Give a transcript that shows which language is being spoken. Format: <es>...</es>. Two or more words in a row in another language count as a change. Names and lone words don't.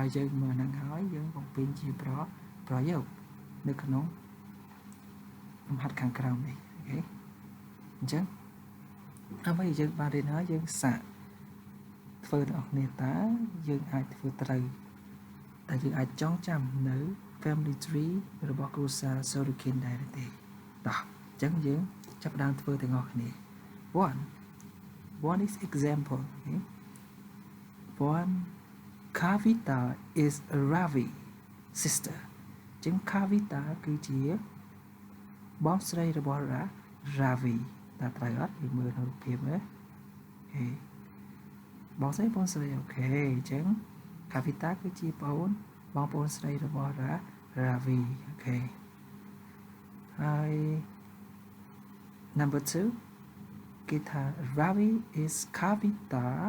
<km>យើងមើលហ្នឹងហើយយើងបំពេញជាប្រយោគនៅក្នុងលំហាត់ខាងក្រោមនេះអូខេអញ្ចឹងអ្វីយើងបានរៀនហើយយើងសាកធ្វើដល់គ្នាតើយើងអាចធ្វើត្រូវតែយើងអាចចងចាំនៅ</km> <en>family tree</en> <km>របស់គ្រួសារ Sorokin ដែរទេតោះអញ្ចឹងយើងចាប់ផ្ដើមធ្វើទាំងអស់គ្នា</km> <en>one is example okay? One Kavita is a Ravi sister</en> <km>អញ្ចឹង Kavita គឺជាបងស្រី របស់ Ravi តើត្រូវអត់យើងមើលរូបភាពមើលអូបងស្រីអូខេអញ្ចឹង Kavita គឺជាបងប្អូនស្រីរបស់ Ravi អូខេហើយ number 2 គេថា Ravi is Kavita</km>